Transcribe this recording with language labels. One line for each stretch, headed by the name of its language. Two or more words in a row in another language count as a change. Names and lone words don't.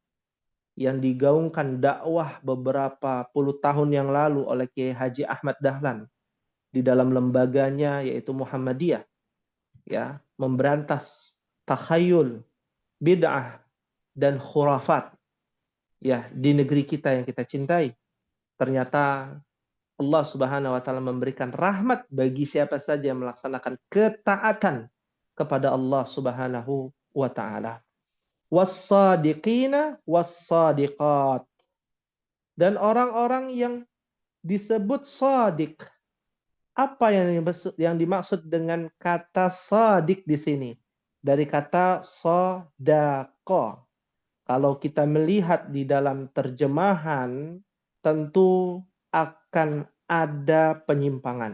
Indonesian: yang digaungkan dakwah beberapa puluh tahun yang lalu oleh Kiai Haji Ahmad Dahlan di dalam lembaganya yaitu Muhammadiyah, ya, memberantas takhayul, bid'ah dan khurafat, ya, di negeri kita yang kita cintai. Ternyata Allah
Arabic: سبحانه وتعالى
Indonesian: memberikan rahmat bagi siapa saja yang melaksanakan ketaatan kepada Allah
Arabic: سبحانه وتعالى. والصادقين والصادقات.
Indonesian: Dan orang-orang yang disebut shadiq. Apa yang dimaksud dengan kata shadiq di sini? Dari kata sodako. Kalau kita melihat di dalam terjemahan, tentu akan ada penyimpangan.